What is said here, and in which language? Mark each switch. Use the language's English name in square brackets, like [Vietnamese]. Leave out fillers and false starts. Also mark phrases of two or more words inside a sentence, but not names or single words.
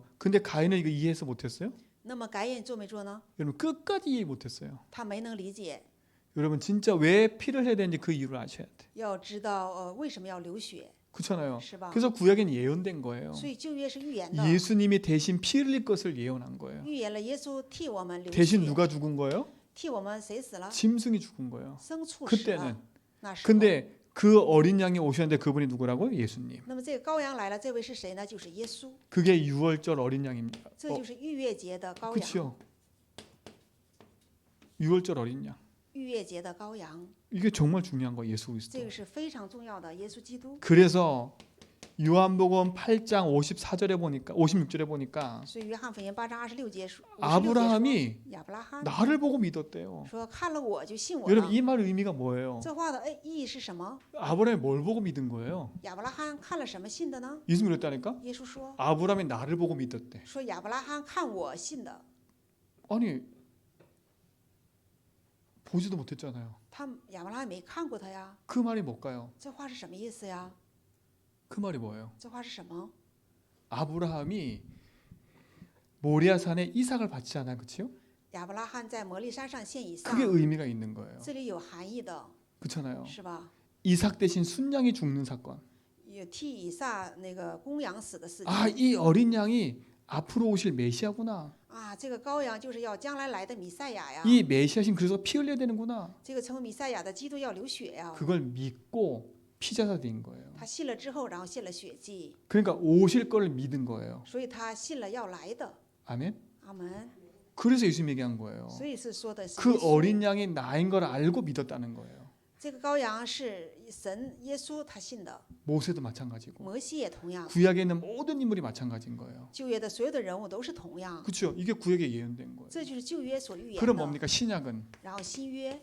[Korean] 근데 가인은 이거 이해해서 못했어요? [Chinese] 那么该隐做没做呢？ [Korean] 여러분 끝까지 이해 못했어요. [Chinese] 他没能理解， [Korean] 여러분 진짜 왜 피를 해야 되는지 그 이유를 아셔야 돼. [Chinese] 要知道为什么要流血， [Korean] 그렇잖아요. [Chinese] 是吧？ [Korean] 그래서 구약엔 예언된 거예요. [Chinese] 所以旧约是预言的， [Korean] 예수님이 대신 피 흘릴 것을 예언한 거예요. [Chinese] 预言了耶稣替我们流 [Korean] 대신 [Chinese] 血， [Korean] 누가 죽은 거예요? [Chinese] 替我们谁死了？ [Korean] 짐승이 죽은 거예요. [Chinese] 牲畜死 [Korean] 그때는. [Chinese] 了。那时候， [Korean] 근데 그 어린 양이 오셨는데 그분이 누구라고요? 예수님. [Chinese] 那么这个羔羊来了，这位是谁呢？就是耶稣， [Korean] 그게 6월절 어린 양입니다. [Chinese] 这就是逾越节的羔羊， [Korean] 그렇죠? 6월절 어린 양. [Chinese] 逾越节的羔羊， [Korean] 이게 정말 중요한 거예요. 예수 [Chinese] 这 [Korean] 그리스도. [Chinese] 个是非常重要的。耶稣基督， [Korean] 그래서 요한복음 8장 54절에 보니까 56절에 보니까 [Chinese] 所以约翰福音8章26节说， [Korean] 아브라함이 [Chinese] 亚伯拉罕 [Korean] 나를 보고 믿었대요. [Chinese] 说看了我就信我 [Korean] 여러분 [Chinese] 了。 [Korean] 이 말 의미가 뭐예요? [Chinese] 这话的意义是什么？ [Korean] 아브라함이 뭘 보고 믿은 거예요? [Chinese] 亚伯拉罕看了什么信的呢？ [Korean] 예수 그랬다니까? [Chinese] 耶稣说， [Korean] 아브라함이 나를 보고 믿었대. [Chinese] 说亚伯拉罕看我信的， [Korean] 아니 보지도 못했잖아요. [Chinese] 亚伯拉罕没看过他呀。 [Korean] 그 말이 뭘까요? [Chinese] 这话是什么意思呀？ [Korean] 그 말이 뭐예요? [Chinese] 这话是什么？ [Korean] 아브라함이 모리아산에 이삭을 받지 않아요, 그렇죠? [Chinese] 亚伯拉罕在摩利山上献以撒， [Korean] 그게 의미가 있는 거예요. [Chinese] 这里有含义的， [Korean] 그렇잖아요. [Chinese] 是吧？ [Korean] 이삭 대신 순양이 죽는 사건. [Chinese] 有替以撒那个公羊死的事情。 [Korean] 아, 이 어린 양이 앞으로 오실 메시아구나. [Chinese] 啊，这个羔羊就是要将来来的弥赛亚呀。 [Korean] 이 메시아신 그래서 피 흘려야 되는구나. [Chinese] 这个成为弥赛亚的基督要流血呀。 [Korean] 그걸 믿고 피자가 된 거예요. [Chinese] 他信了之后，然后献了血祭， [Korean] 그러니까 오실 거를 믿은 거예요. [Chinese] 所以他信了要来的。 [Korean] 아멘. [Chinese] 阿门。 [Korean] 그래서 예수님 얘기한 거예요. [Chinese] 所以是说的是 [Korean] 그 [Chinese] 耶稣 [Korean] 어린 양이 나인 걸 알고 믿었다는 거예요. [Chinese] 这个羔羊是神耶稣他信的， [Korean] 모세도 마찬가지고 [Chinese] 摩西也同样， [Korean] 구약에 있는 모든 인물이 마찬가지인 거예요. [Chinese] 旧约的所有的人物都是同样， [Korean] 그렇죠? 이게 구약에 예언된 거예요. [Chinese] 这就是旧约所预言 [Korean] 그럼 [Chinese] 的。 [Korean] 뭡니까? 신약은 [Chinese] 然后新约，